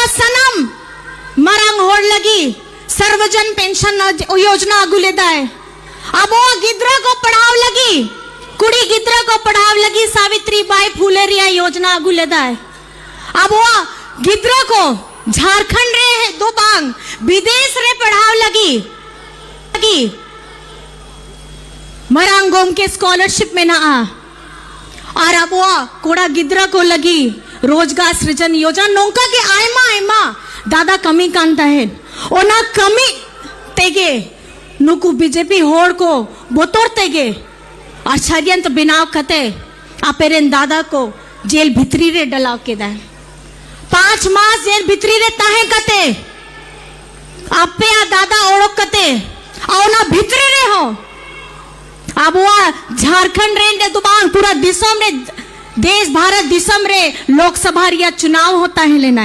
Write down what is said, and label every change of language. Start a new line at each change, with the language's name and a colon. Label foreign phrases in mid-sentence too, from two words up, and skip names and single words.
Santali: सनम मरंग होड़ लगी सर्वजन पेंशन योजना अगुले दाए अब वो गिद्रा को पढ़ाव लगी कुड़ी गिद्रा को पढ़ाव लगी सावित्री बाई फूले रिया योजना अगुले दाए अब वो गिद्रा को झारखंड रे दो बांग विदेश रे पढ़ाव लगी मरांगोम के स्कॉलरशिप में ना आ और अब वो कोड़ा गिद्रा को लगी रोजगार सृजन योजना नौका के आयमा दादा कमी कांता है ओना कमी तेगे नुकु बीजेपी होड़ को बोतोर तेगे और षड्यंत्र बिनाव कते अपेरेन दादा को जेल भितरी रे डलाव के दाए 5 मास जेल भितरी रे ताहे कते आपे आ दादा ओड़क कते औना भितरी रे हो अब वो झारखंड रे दुबांग पूरा दिसम रे देश भारत दिसम रे लोकसभा रिया चुनाव
Hindi: होता है
Santali: लेना